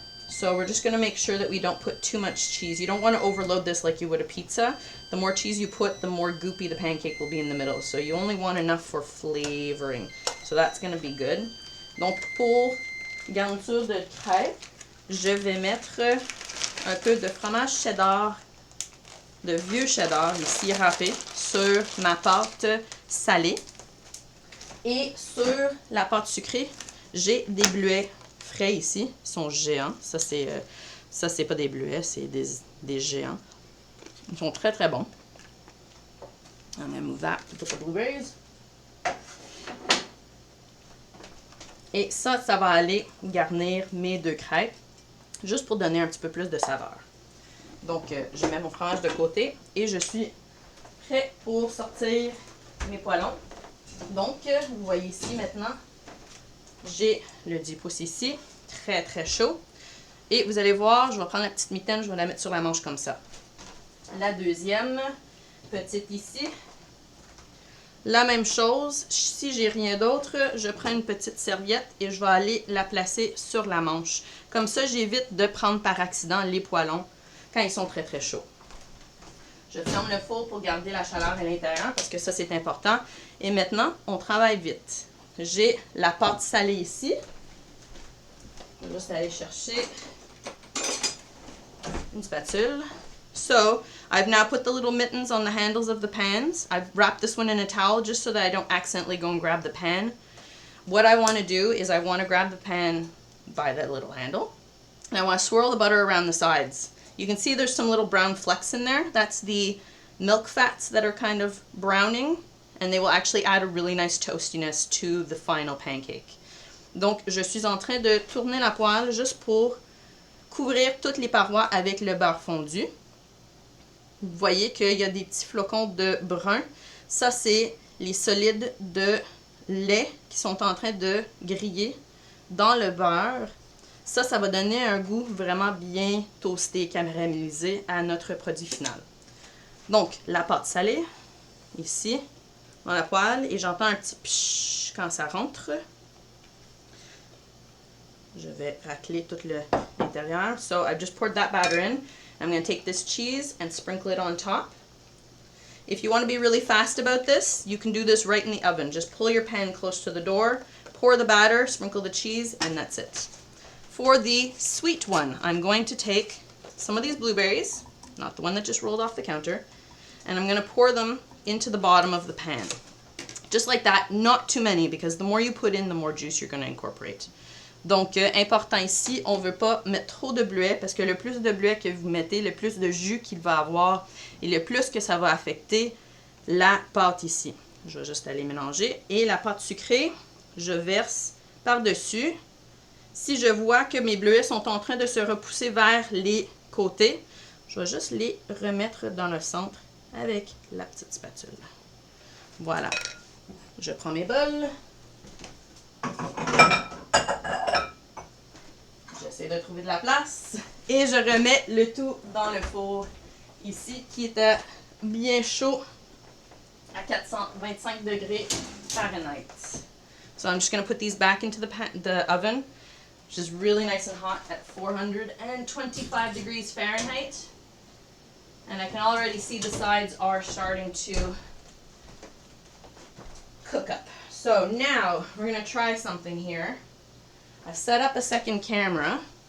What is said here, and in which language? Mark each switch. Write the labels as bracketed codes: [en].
[en] So we're just going to make sure that we don't put too much cheese. You don't want to overload this like you would a pizza. The more cheese you put, the more goopy the pancake will be in the middle. So you only want enough for flavoring. So that's going to be good. [fr] Donc pour garniture de crêpes, je vais mettre un peu de fromage cheddar, de vieux cheddar, ici râpé, sur ma pâte salée. Et sur la pâte sucrée, j'ai des bleuets frais ici. Ils sont géants. Ça, c'est pas des bleuets, c'est des géants. Ils sont très, très bons. [en] I'm going to move that to put the blueberries. [fr] Et ça va aller garnir mes deux crêpes, juste pour donner un petit peu plus de saveur. Donc, je mets mon fromage de côté et je suis prêt pour sortir mes poêlons. Donc, vous voyez ici maintenant, j'ai le 10 pouces ici, très très chaud. Et vous allez voir, je vais prendre la petite mitaine, je vais la mettre sur la manche comme ça. La deuxième, petite ici. La même chose, si j'ai rien d'autre, je prends une petite serviette et je vais aller la placer sur la manche. Comme ça, j'évite de prendre par accident les poêlons quand ils sont très très chauds. Je ferme le four pour garder la chaleur à l'intérieur parce que ça c'est important. Et maintenant, on travaille vite. J'ai la pâte salée ici. Je vais juste aller chercher une spatule. [en] So, I've now put the little mittens on the handles of the pans. I've wrapped this one in a towel just so that I don't accidentally go and grab the pan. What I want to do is I want to grab the pan by that little handle. And I want to swirl the butter around the sides. You can see there's some little brown flecks in there. That's the milk fats that are kind of browning, and they will actually add a really nice toastiness to the final pancake. [fr] Donc, je suis en train de tourner la poêle juste pour couvrir toutes les parois avec le beurre fondu. Vous voyez qu'il y a des petits flocons de brun. Ça, c'est les solides de lait qui sont en train de griller dans le beurre. Ça va donner un goût vraiment bien toasté, caramélisé à notre produit final. Donc, la pâte salée, ici, dans la poêle, et j'entends un petit pshhh quand ça rentre. Je vais racler tout l'intérieur. [en] So, I've just poured that batter in. I'm going to take this cheese and sprinkle it on top. If you want to be really fast about this, you can do this right in the oven. Just pull your pan close to the door, pour the batter, sprinkle the cheese, and that's it. For the sweet one, I'm going to take some of these blueberries, not the one that just rolled off the counter, and I'm going to pour them into the bottom of the pan. Just like that, not too many, because the more you put in, the more juice you're going to incorporate. [fr] Donc, important ici, on ne veut pas mettre trop de bleuets parce que le plus de bleuets que vous mettez, le plus de jus qu'il va avoir et le plus que ça va affecter la pâte ici. Je vais juste aller mélanger. Et la pâte sucrée, je verse par-dessus. Si je vois que mes bleuets sont en train de se repousser vers les côtés, je vais juste les remettre dans le centre avec la petite spatule. Voilà. Je prends mes bols. J'essaie de trouver de la place. Et je remets le tout dans le four ici, qui est bien chaud à 425 degrés Fahrenheit. [en] So I'm just going to put these back into the oven, which is really nice and hot at 425 degrees Fahrenheit. And I can already see the sides are starting to cook up. So now we're going to try something here. I set up a second camera.